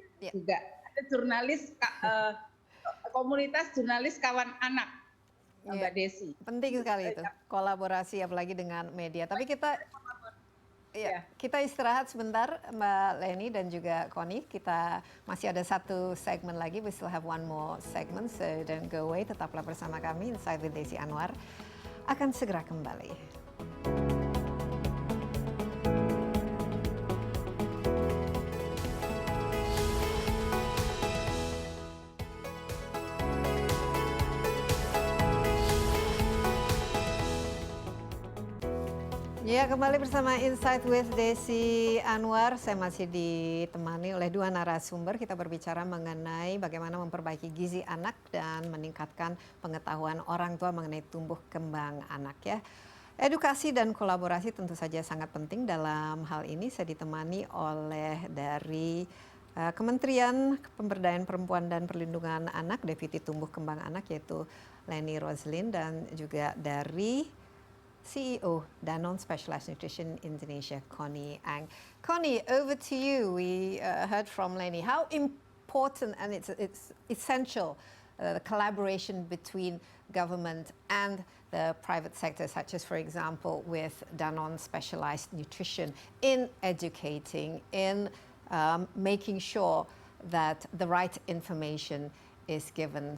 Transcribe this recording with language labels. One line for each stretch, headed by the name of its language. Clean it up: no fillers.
Indonesian: Juga ada jurnalis komunitas jurnalis kawan anak, Mbak Desi. Penting sekali itu kolaborasi apalagi dengan media. Tapi kita istirahat sebentar, Mbak Leni dan juga Connie. Kita masih ada satu segmen lagi.
English: We still have one more segment, so don't go away.
Indonesian: Tetaplah bersama kami. Insight with Desi Anwar akan segera kembali. Ya, kembali bersama Insight with Desi Anwar. Saya masih ditemani oleh dua narasumber. Kita berbicara mengenai bagaimana memperbaiki gizi anak dan meningkatkan pengetahuan orang tua mengenai tumbuh kembang anak ya. Edukasi dan kolaborasi tentu saja sangat penting dalam hal ini. Saya ditemani oleh dari Kementerian Pemberdayaan Perempuan dan Perlindungan Anak, Deputi Tumbuh Kembang Anak, yaitu Leni Roslin, dan juga dari CEO Danone Specialized Nutrition Indonesia, Connie Ang.
English: Connie, over to you. We heard from Leni how important and it's essential the collaboration between government and the private sector, such as, for example, with Danone Specialized Nutrition in educating, in making sure that the right information is given.